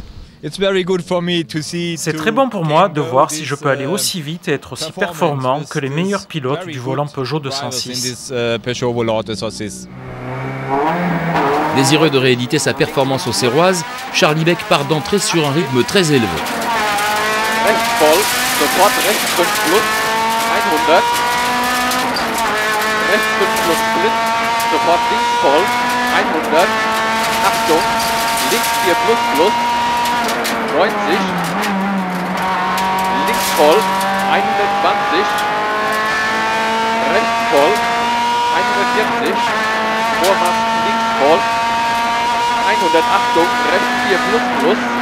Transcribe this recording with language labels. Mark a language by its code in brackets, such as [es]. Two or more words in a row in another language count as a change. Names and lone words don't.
[fr] C'est très bon pour moi de voir si je peux aller aussi vite et être aussi performant que les meilleurs pilotes du volant Peugeot 206. Désireux de rééditer sa performance aux Serroises, Charlie Beck part d'entrée sur un rythme très élevé. [de] Achtung, links 4 plus, 90, links voll, 120, rechts voll, 140, Vormast links voll, 100, Achtung, rechts 4 plus,